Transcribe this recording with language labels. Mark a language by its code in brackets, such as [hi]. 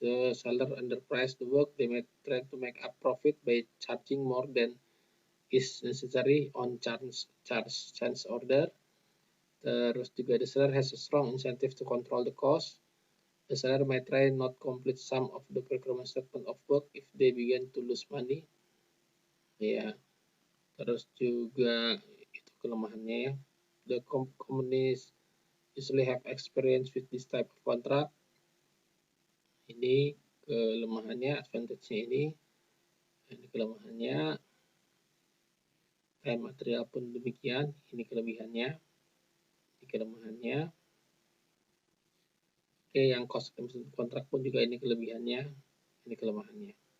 [en] The seller underprice the work. They may try to make up profit by charging more than is necessary on change order. [id] Terus juga [en] the seller has a strong incentive to control the cost. The seller may try not complete some of the procurement statement of work if they begin to lose money. [id] Ya, terus juga itu kelemahannya ya. [en] The companies usually have experience with this type of contract. [id] Ini kelemahannya, advantage-nya ini kelemahannya. Time material pun demikian, ini kelebihannya, ini kelemahannya. Oke, yang cost kontrak pun juga ini kelebihannya, ini kelemahannya.